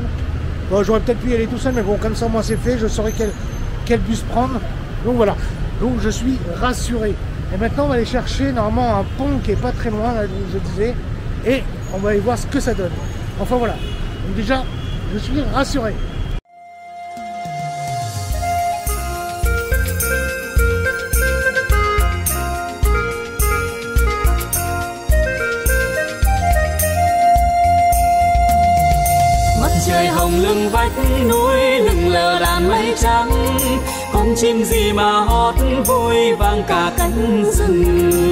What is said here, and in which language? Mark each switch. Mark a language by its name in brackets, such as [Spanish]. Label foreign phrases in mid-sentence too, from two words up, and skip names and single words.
[French] Bon, j'aurais peut-être pu y aller tout seul, mais bon comme ça au moins c'est fait, je saurai quel bus prendre. Donc voilà, donc je suis rassuré. Et maintenant on va aller chercher normalement un pont qui est pas très loin, là où je disais. et on va aller voir ce que ça donne. Enfin voilà, donc déjà je suis rassuré. [Vietnamese] Trời hồng lưng vách núi, lưng lờ đàn mây trắng, con chim gì mà hót vui vang cả cánh rừng.